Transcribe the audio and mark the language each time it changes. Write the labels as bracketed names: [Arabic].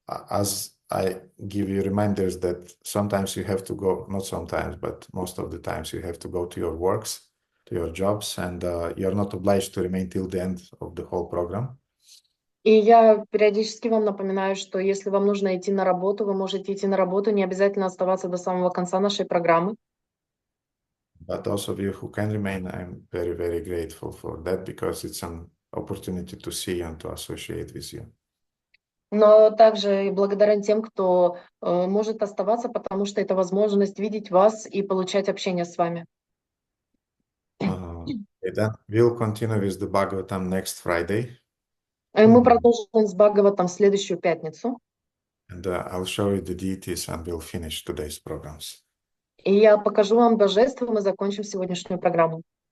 [English] as I give you reminders that sometimes you have to go, not sometimes, but most of the times you have to go to your works, to your jobs, and you're not obliged to remain till the end of the whole program. [Russian] И я периодически вам напоминаю, что если вам нужно идти на работу, вы можете идти на работу, не обязательно оставаться до самого конца нашей программы. [English] But those of you who can remain, I'm very, very grateful for that because it's an opportunity to see you and to associate with you. [Russian] Но также и благодарен тем, кто может оставаться, потому что это возможность видеть вас и получать общение с вами. [English] Then we'll continue with the Bhagavatam next Friday. [Russian] Мы продолжим с Бхагаватам в следующую пятницу. [English] And I'll show you the deities and we'll finish today's programs. [Russian] И я покажу вам божество, и мы закончим сегодняшнюю программу.